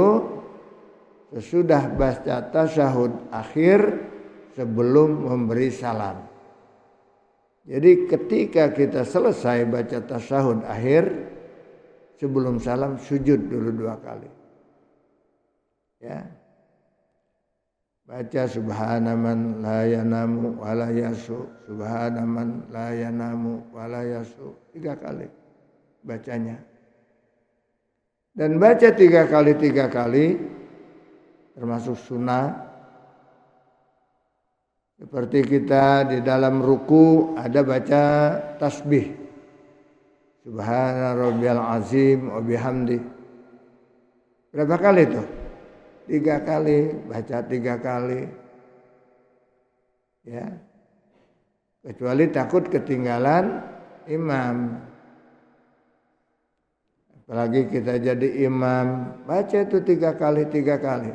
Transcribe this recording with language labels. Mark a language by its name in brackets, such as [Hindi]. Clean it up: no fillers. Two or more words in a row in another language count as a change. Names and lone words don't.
[Indonesian] Sesudah baca tasyahud akhir, sebelum memberi salam. Jadi ketika kita selesai baca tasyahud akhir, sebelum salam sujud dulu 2 kali. Ya. Baca [Arabic] سبحان من لا ينام ولا يسهو سبحان من لا ينام ولا يسهو, [Indonesian] 3 kali bacanya. Dan baca 3 kali termasuk sunnah. Seperti kita di dalam ruku ada baca tasbih. [Arabic] سبحان ربي العظيم وبحمده. [Indonesian] Berapa kali itu? 3 kali, baca 3 kali. Ya. Kecuali takut ketinggalan imam. Apalagi kita jadi imam, baca itu 3 kali.